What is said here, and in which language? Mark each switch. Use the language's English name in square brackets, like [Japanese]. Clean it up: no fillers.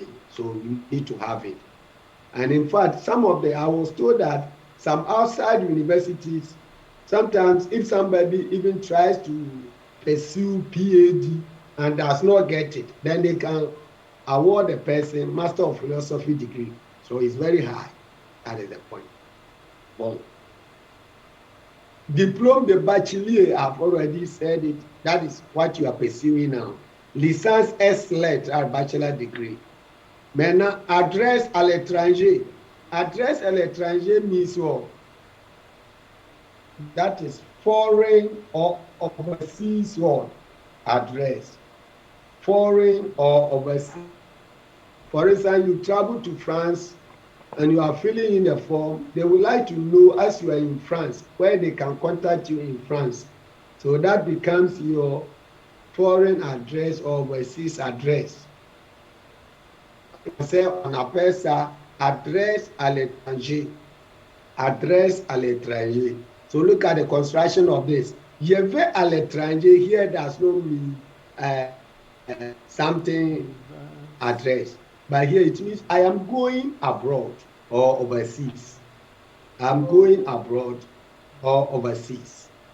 [English] So you need to have it. And in fact, I was told that some outside universities, sometimes if somebody even tries to pursue PhD and does not get it, then they can award the person Master of Philosophy degree. So it's very high. That is the point. Well, Diplôme de bachelier, I've already said it. That is what you are pursuing now. Licence S lettres, our bachelor degree. [French] Maintenant, adresse à l'étranger. [English] Adresse à l'étranger means what? That is foreign or overseas what? Address. Foreign or overseas. For instance, you travel to France and you are filling in a form, they would like to know, as you are in France, where they can contact you in France. So that becomes your foreign address or overseas address. [French] On appelle ça adresse à l'étranger. Adresse à l'étranger. [English] So look at the construction of this. [French] Je vais à l'étranger [English] here does not mean something address. But here it means I am going abroad or overseas. I'm going abroad or overseas.